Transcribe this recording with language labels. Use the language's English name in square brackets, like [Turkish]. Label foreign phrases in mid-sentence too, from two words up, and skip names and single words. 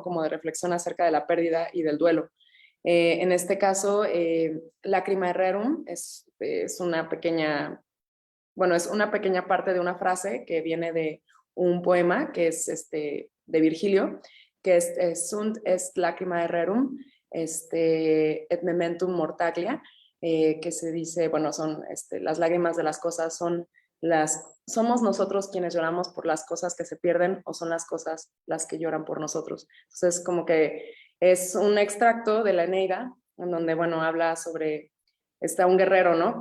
[Spanish] Como de reflexión acerca de la pérdida y del duelo. En este caso, Lágrima Rerum es una pequeña, bueno, es una pequeña parte de una frase que viene de un poema que es de Virgilio, que es [Latin] Sunt est lacrimae rerum, et mementum mortaglia, [Spanish] que se dice, bueno, son las lágrimas de las cosas somos nosotros quienes lloramos por las cosas que se pierden o son las cosas las que lloran por nosotros. Entonces, como que es un extracto de la Eneida, en donde, bueno, habla sobre, está un guerrero, ¿no?